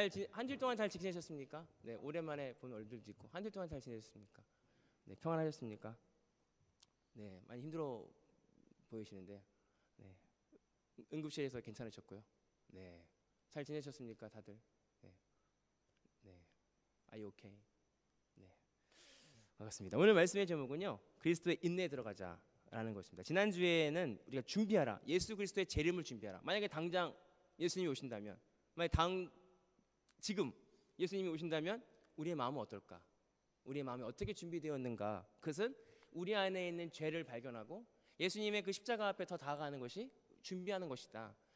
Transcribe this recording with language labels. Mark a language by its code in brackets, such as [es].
[ko] 한 주일 동안 잘 지내셨습니까? 네, 오랜만에 본 얼굴도 있고 한 주일 동안 잘 지내셨습니까? 네, 평안하셨습니까? 네, 많이 힘들어 보이시는데, 네, 응급실에서 괜찮으셨고요. 네, 잘 지내셨습니까, 다들? 네, 네, [en] Are you okay? [ko] 네, 반갑습니다. 오늘 말씀의 제목은요, 그리스도의 인내에 들어가자라는 것입니다. 지난 주에는 우리가 준비하라, 예수 그리스도의 재림을 준비하라. 만약에 당장 예수님이 오신다면, 지금 예수님이 오신다면 우리의 마음은 어떨까? 우리의 마음이 어떻게 준비되었는가? 그것은 우리 안에 있는 죄를 발견하고 예수님의 그 십자가 앞에 더 다가가는 것이 준비하는 것이다.